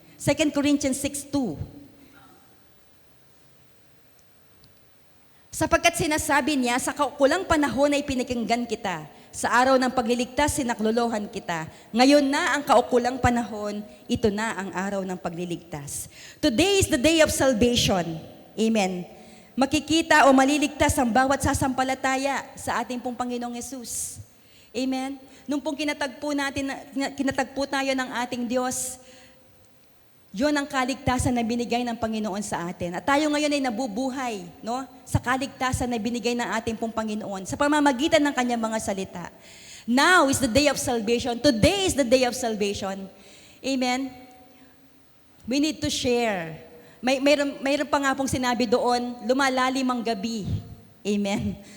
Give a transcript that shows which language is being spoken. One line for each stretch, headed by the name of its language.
English: 2 Corinthians 6:2.
Filipino: Sapagkat sinasabi niya, sa kaukulang panahon ay pinakinggan kita. Sa araw ng pagliligtas, sinaklolohan kita. Ngayon na ang kaukulang panahon, ito na ang araw ng pagliligtas.
English: Today is the day of salvation.
Filipino: Amen. Makikita o maliligtas ang bawat sasampalataya sa ating pong Panginoong Yesus. Amen? Nung pong kinatagpo tayo ng ating Diyos, yun ang kaligtasan na binigay ng Panginoon sa atin. At tayo ngayon ay nabubuhay, no? Sa kaligtasan na binigay ng ating pong Panginoon sa pamamagitan ng kanyang mga salita.
English: Now is the day of salvation. Today is the day of salvation. Amen? We need to share.
Filipino: Mayroon pa nga pong sinabi doon, lumalalim ang gabi. Amen?